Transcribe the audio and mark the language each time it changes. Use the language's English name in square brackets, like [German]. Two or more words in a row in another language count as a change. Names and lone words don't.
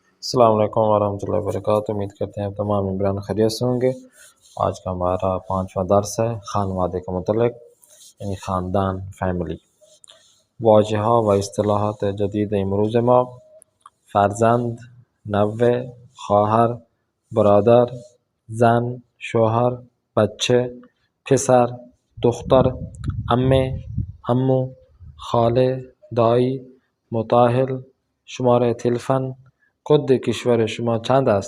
[Arabic] السلام علیکم ورحمۃ اللہ وبرکاتہ۔ [Urdu] امید کرتے ہیں تمام ممبران خیریت سے ہوں گے۔ آج کا ہمارا 5واں درس ہے خانوادے کے متعلق، یعنی خاندان، فیملی۔ [Persian] واجہہ و اصطلاحات جدید امروز ما: فرزند، نوے، خواہر، برادر، زن، شوہر، بچه، پسر، دختر، عمه، عمو، خاله، دایی، متاهل، شماره تلفن، کد کشور شما چند است؟